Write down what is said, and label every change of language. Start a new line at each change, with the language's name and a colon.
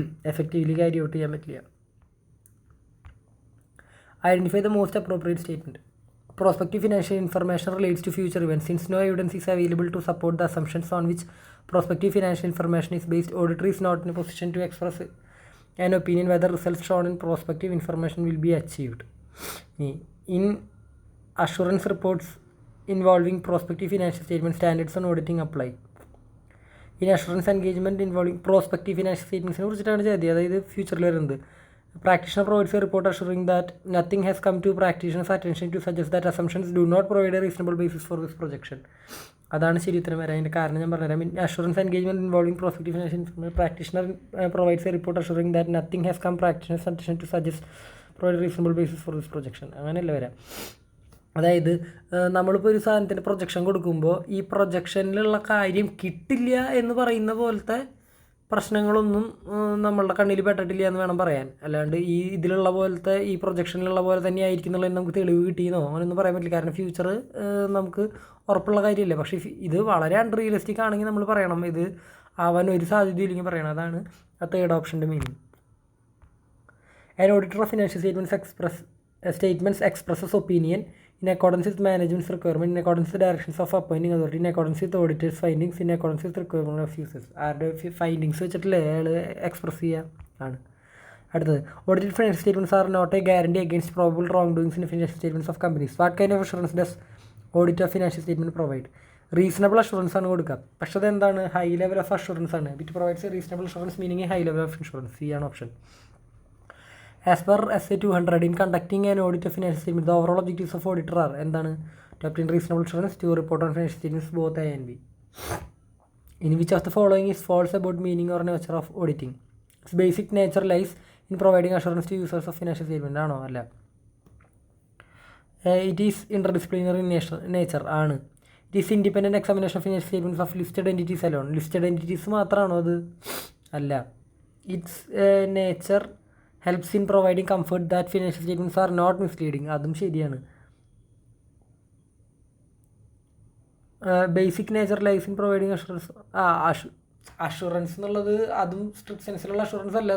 Malayalam: Effectively carry out ചെയ്യാൻ പറ്റില്ല.
English: Identify the most appropriate statement. Prospective financial information relates to future events. Since no evidence is available to support the assumptions on which prospective financial information is based, auditor is not in a position to express an opinion whether results shown in prospective information will be achieved. In assurance reports involving prospective financial statements, standards on auditing apply. In assurance engagement involving prospective financial statements
Malayalam: കുറിച്ചിട്ടാണ് ചോദ്യം. അതായത് ഫ്യൂച്ചറിൽ വരുന്നത്.
English: Practitioner provides a report assuring that nothing has come to practitioner's attention to suggest that assumptions do not provide a reasonable basis for this projection.
Malayalam: അതാണ് ശരി ഉത്തരം വരാം. അതിൻ്റെ കാരണം ഞാൻ പറഞ്ഞുതരാം.
English: Assurance engagement involving prospective financial information practitioner provides a report assuring that nothing has come practitioner's attention to suggest provide reasonable basis for this projection.
Malayalam: അങ്ങനെയല്ല വരാം. അതായത് നമ്മളിപ്പോൾ ഒരു സാധനത്തിൻ്റെ പ്രൊജക്ഷൻ കൊടുക്കുമ്പോൾ ഈ പ്രൊജക്ഷനിലുള്ള കാര്യം കിട്ടില്ല എന്ന് പറയുന്ന പോലത്തെ പ്രശ്നങ്ങളൊന്നും നമ്മളുടെ കണ്ണിൽ പെട്ടിട്ടില്ല എന്ന് വേണം പറയാൻ. അല്ലാണ്ട് ഈ ഇതിലുള്ള പോലത്തെ ഈ പ്രൊജക്ഷനിലുള്ള പോലെ തന്നെ ആയിരിക്കും എന്നുള്ളത് നമുക്ക് തെളിവ് കിട്ടിയെന്നോ അങ്ങനെയൊന്നും പറയാൻ പറ്റില്ല. കാരണം ഫ്യൂച്ചർ നമുക്ക് ഉറപ്പുള്ള കാര്യമല്ല. പക്ഷേ ഇത് വളരെ അൺറിയലിസ്റ്റിക് ആണെങ്കിൽ നമ്മൾ പറയണം. ഇത് ആവാൻ ഒരു സാധ്യതയില്ലെങ്കിൽ പറയണം. അതാണ് ആ third ഓപ്ഷൻ്റെ meaning.
English: An auditor of financial statements expresses opinion in accordance with management's requirement, in accordance with the directions of appointing authority, in accordance with the auditor's findings, in accordance with the requirement of users.
Malayalam: ആരുടെ findings വെച്ചിട്ടല്ലേ അയാൾ express ചെയ്യുക ആണ്. അടുത്തത്
English: audited financial statements are not a guarantee against probable wrongdoings in financial statements of companies. What kind of assurance does audit of financial statement provide?
Malayalam: Reasonable assurance ആണ് കൊടുക്കുക. പക്ഷേ അതെന്താണ്? High level of assurance ആണ്.
English: It provides a reasonable assurance meaning a high level of insurance.
Malayalam: C ആണ് option.
English: As per SA 200, in conducting an audit of financial statements, the overall objectives of auditor are
Malayalam: എന്താണ്?
English: To obtain reasonable assurance, to report on financial statements both A and B. In which of the following is false about meaning or nature of auditing? Its basic nature lies in providing assurance to users of financial statement.
Malayalam: ആണോ? അല്ല.
English: It is interdisciplinary in nature.
Malayalam: ആണ്.
English: It is independent examination of financial statements of listed entities alone.
Malayalam: Listed entities മാത്രമാണോ അത്? അല്ല.
English: Its nature helps in providing comfort that financial statements are not misleading.
Malayalam: അതും ശരിയാണ്. Basic nature life in providing assurance. Assurance എന്നുള്ളത് അതും strict സെൻസിലുള്ള assurance അല്ല.